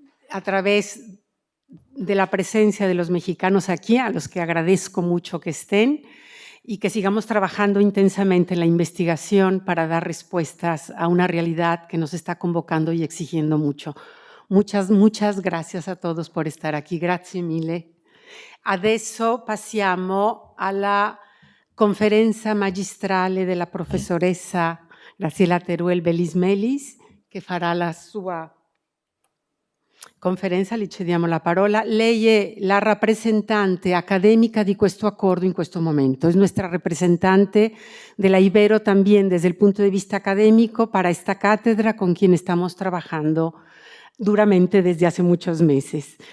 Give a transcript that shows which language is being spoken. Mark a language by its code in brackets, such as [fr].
[es] a través de la presencia de los mexicanos aquí, a los que agradezco mucho que estén, y que sigamos trabajando intensamente en la investigación para dar respuestas a una realidad que nos está convocando y exigiendo mucho. Muchas gracias a todos por estar aquí. [it] Grazie mille. Adesso passiamo alla conferenza magistrale della professoressa Graziella Teruel Belis-Melis, che farà la sua conferenza. Le cediamo la parola. Lei è la rappresentante accademica di questo accordo in questo momento. [es] Es nuestra representante de la Ibero también desde el punto de vista académico para esta cátedra con quien estamos trabajando duramente desde hace muchos meses.